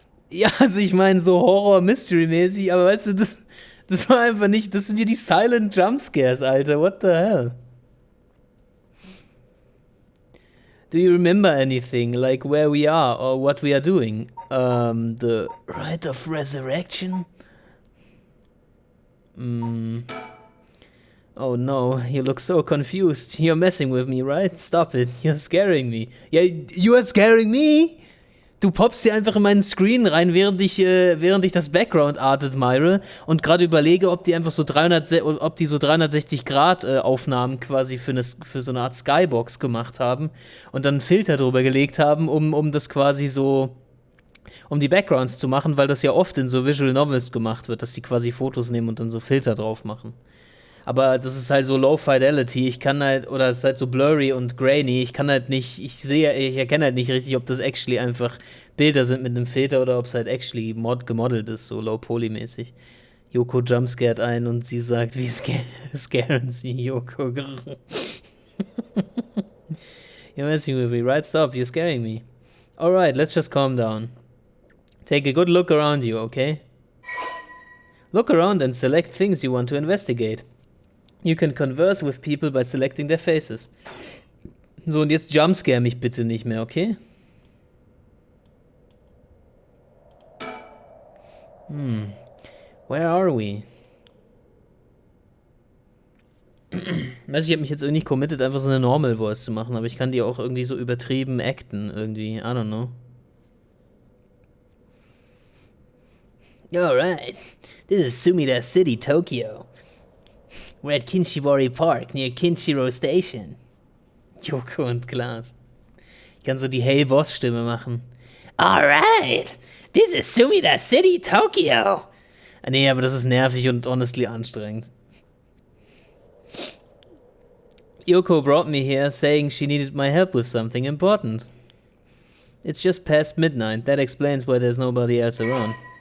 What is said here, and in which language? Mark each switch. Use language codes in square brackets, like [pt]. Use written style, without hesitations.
[de] Ja, also ich meine so Horror-Mystery-mäßig, aber weißt du, das war einfach nicht... Das sind ja die Silent Jumpscares, Alter. [en] What the hell? Do you remember anything, like where we are or what we are doing? The Rite of Resurrection? Oh no, you look so confused. You're messing with me, right? Stop it, you're scaring me. Yeah, you are scaring me? [de] Du poppst hier einfach in meinen Screen rein, während ich das Background Art admire und gerade überlege, ob die einfach so 360 Grad Aufnahmen quasi für so eine Art Skybox gemacht haben und dann einen Filter drüber gelegt haben, um das quasi so, um die Backgrounds zu machen, weil das ja oft in so Visual Novels gemacht wird, dass die quasi Fotos nehmen und dann so Filter drauf machen. Aber das ist halt so Low Fidelity, ich kann halt, oder es ist halt so blurry und grainy, ich kann halt nicht, ich erkenne halt nicht richtig, ob das actually einfach Bilder sind mit einem Filter oder ob es halt actually gemodelt ist, so Low Poly mäßig. Yoko jumpscared ein und sie sagt, wie scaren sie Yoko? [en] You're messing with me, right? Stop, you're scaring me. Alright, let's just calm down. Take a good look around you, okay? Look around and select things you want to investigate. You can converse with people by selecting their faces. [de] So, und jetzt jumpscare mich bitte nicht mehr, okay? [en] Where are we? [de] Weiß ich habe mich jetzt irgendwie committed, einfach so eine Normal Voice zu machen, aber ich kann die auch irgendwie so übertrieben acten, irgendwie. [en] I don't know. Alright, this is Sumida City, Tokyo. We're at Kinshibori Park, near Kinshiro Station. [de] Yoko und Glas. Ich kann so die Hey-Boss-Stimme machen. [en] Alright, this is Sumida City, Tokyo. [de] Nee, aber das ist nervig und honestly anstrengend. [en] Yoko brought me here saying she needed my help with something important. It's just past midnight, that explains why there's nobody else around.